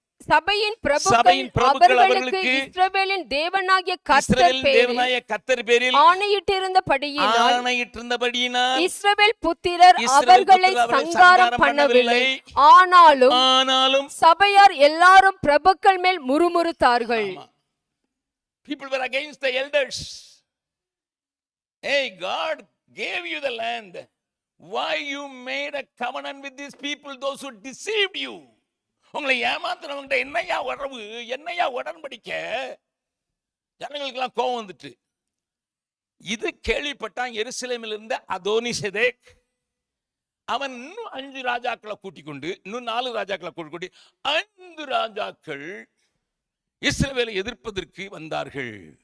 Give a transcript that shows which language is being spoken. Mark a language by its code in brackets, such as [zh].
[ta] சபையின் பிரபுக்கள் அவர்களுக்கு இஸ்ரவேலின் தேவனாகிய கர்த்தர் பேரில் ஆணையிட்டிருந்தபடியினால் இஸ்ரவேல் புத்திரர் அவர்களை சங்காரம் பண்ணவில்லை. ஆனாலும் சபையார் எல்லாரும் பிரபுக்கள் மேல் முறுமுறுத்தார்கள். [en] People were against the elders. Hey, God gave you the land. Why you made a covenant with these people, those who deceived you? [ta] உங்களை ஏமாத்துறவங்க என்னையா உறவு, என்னையா உடன்படிக்க? ஜனங்களுக்கெல்லாம் கோபம் வந்துட்டு இது கேள்விப்பட்டான். எருசலேமில் இருந்த அதோனிசேதேக் அவன் இன்னும் 5 ராஜாக்களை கூட்டிக் கொண்டு, இன்னும் 4 ராஜாக்களை கூட்டிக் கொண்டு 5 ராஜாக்கள் இஸ்ரவேலை எதிர்ப்பதற்கு வந்தார்கள்.